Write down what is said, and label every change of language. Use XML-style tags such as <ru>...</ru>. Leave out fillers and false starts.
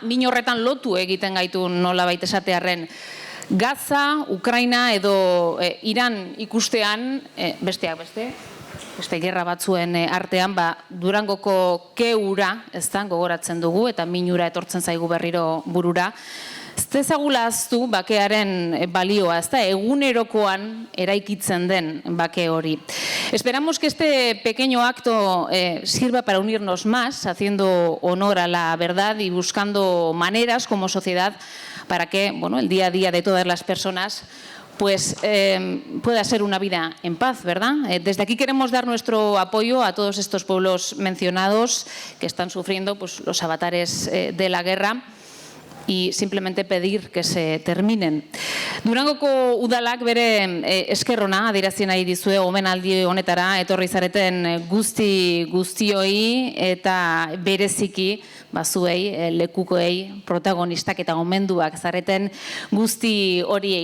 <eu>Min horretan lotu egiten gaitu nolabait esatearren. Gaza, Ukraina edo Iran ikustean, besteak beste gerra batzuen artean, Durangoko keura, ezta, gogoratzen dugu, eta minura etortzen zaigu berriro burura. Ez dezagula ahaztu bakearen balioa, ezta, egunerokoan eraikitzen den bake hori.</eu> <es>Esperamos que este pequeño acto sirva para unirnos más, haciendo honor a la verdad y buscando maneras como sociedad para que, bueno, el día a día de todas las personas pues pueda ser una vida en paz, ¿verdad? Desde aquí queremos dar nuestro apoyo a todos estos pueblos mencionados que están sufriendo pues, los avatares de la guerra y simplemente pedir que se terminen.</es> <eu>Durangoko udalak bere esker ona adierazi nahi dizue omenaldi honetara etorri zareten guztioi eta bereziki bazuei, lekukoei, protagonistak eta omenduak zareten guzti horiei.</eu>